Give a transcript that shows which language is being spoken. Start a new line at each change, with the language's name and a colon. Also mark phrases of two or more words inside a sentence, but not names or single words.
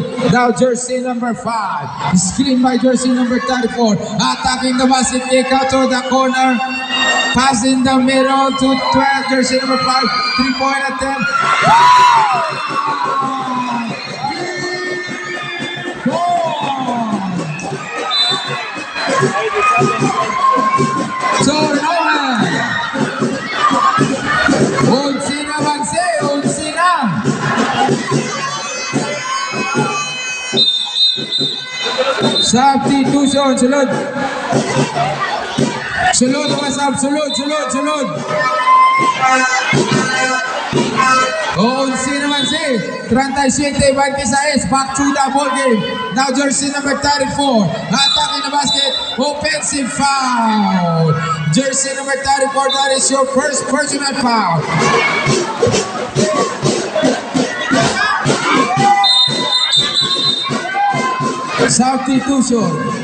English: Now jersey number 5, screen by jersey number 34, attacking the basket, kick out to the corner, pass in the middle to 12, jersey number 5, 3-point attempt. So Nolan, Unsina Banse, Unsina. Substitution, sulod.
Cebuano: Sulod, masab, sulod. Unsina Banse, 37-26,
English: back to the ball game. Now jersey number 34, attacking the basket, offensive foul. Jersey number 34, that is your first personal foul. Substitution.